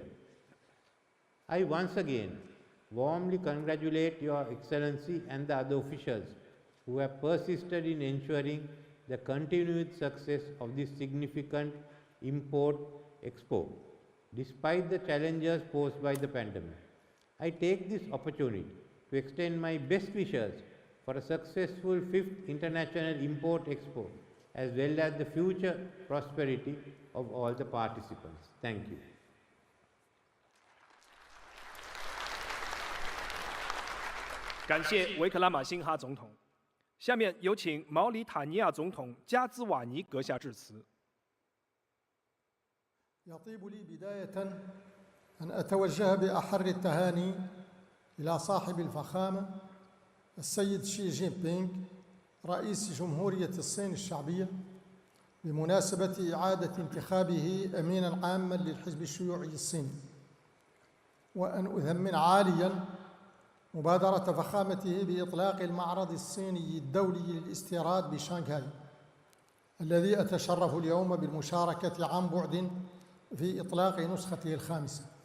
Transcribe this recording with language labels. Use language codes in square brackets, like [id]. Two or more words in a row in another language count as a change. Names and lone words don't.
[en] I once again warmly congratulate Your Excellency and the other officials who have persisted in ensuring the continued success of this significant import expo, despite the challenges posed by the pandemic. I take this opportunity to extend my best wishes for a successful 5th International Import Expo, as well as the future prosperity of all the participants. Thank you. [zh] 感谢维克拉玛辛哈总统。下面有请毛里塔尼亚总统加兹瓦尼阁下致辞。 [ar] يطيب لي بداية أن أتوجه بأحر التهاني إلى صاحب الفخامة السيد شي جين بينغ رئيس جمهورية الصين الشعبية بمناسبة إعادة انتخابه أميناً عاماً للحزب الشيوعي الصيني، وأن أثمن عالياً مبادرة فخامته بإطلاق المعرض الصيني الدولي للاستيراد بشانغهاي، الذي أتشرف اليوم بالمشاركة عن بعد في إطلاق نسخته الخامسة.